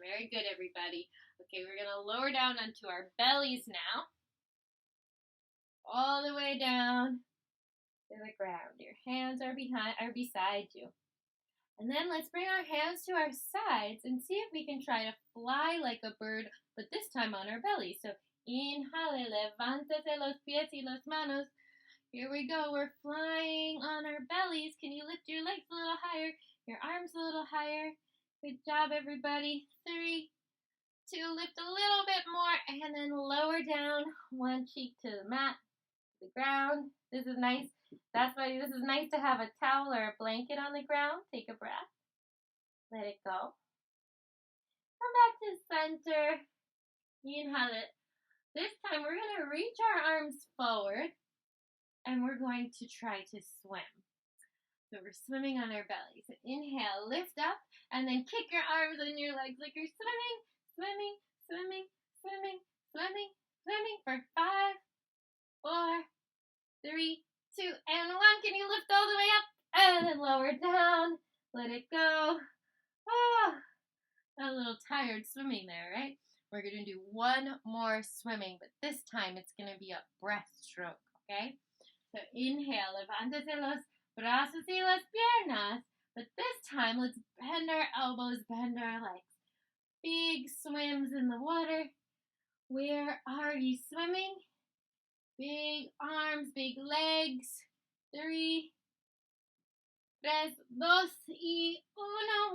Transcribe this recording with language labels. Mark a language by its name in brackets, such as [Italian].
[English] Very good, everybody. Okay, we're going to lower down onto our bellies now. All the way down to the ground. Your hands are beside you. And then let's bring our hands to our sides and see if we can try to fly like a bird, but this time on our belly. So inhale, [Spanish] levántate los pies y las manos. [English] Here we go. We're flying on our bellies. Can you lift your legs a little higher, your arms a little higher? Good job, everybody. 3, 2, lift a little bit more, and then lower down one cheek to the mat, the ground. This is nice. That's why this is nice to have a towel or a blanket on the ground. Take a breath. Let it go. Come back to center. Inhale it. This time we're going to reach our arms forward and we're going to try to swim. So we're swimming on our bellies. So inhale, lift up, and then kick your arms and your legs like you're swimming, swimming, swimming, swimming, swimming, swimming for 5, 4, 3, 2, and 1. Can you lift all the way up? And then lower down. Let it go. Oh, got a little tired swimming there, right? We're going to do one more swimming, but this time it's going to be a breaststroke, okay? So inhale, [Spanish] levántate los brazos y las piernas. [English] But this time, let's bend our elbows, bend our legs. Big swims in the water. Where are you swimming? Big arms, big legs. 3, 2, y 1.